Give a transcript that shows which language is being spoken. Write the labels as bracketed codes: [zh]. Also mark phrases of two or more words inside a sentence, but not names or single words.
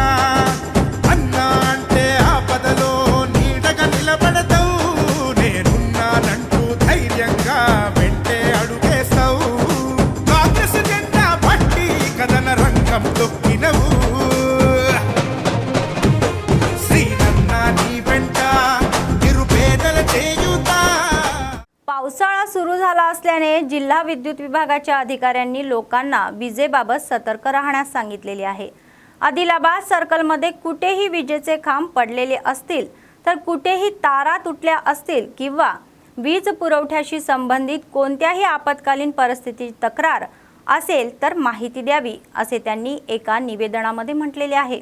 [te] అన్నా అంటే ఆపదలో నీడగా నిలబడతావు, నేనున్నానంటూ ధైర్యంగా వెంటే అడుగేస్తావు. కాంగ్రెస్ జెండా పట్టి కథన రంగం తొక్కినవు, సీనన్నా నీ వెంట నిరుపేదల చేయుతా. [mr] पावसाळा सुरू झाला असल्याने जिल्हा विद्युत विभागाच्या अधिकाऱ्यांनी लोकांना विजेबाबत सतर्क राहण्यास सांगितलेले आहे. आदिलाबाद सर्कलमध्ये कुठेही विजेचे खांब पडलेले असतील तर कुठेही तारा तुटल्या असतील किंवा वीज पुरवठ्याशी संबंधित कोणत्याही आपत्कालीन परिस्थितीची तक्रार असेल तर माहिती द्यावी असे त्यांनी एका निवेदनामध्ये म्हटलेले आहे.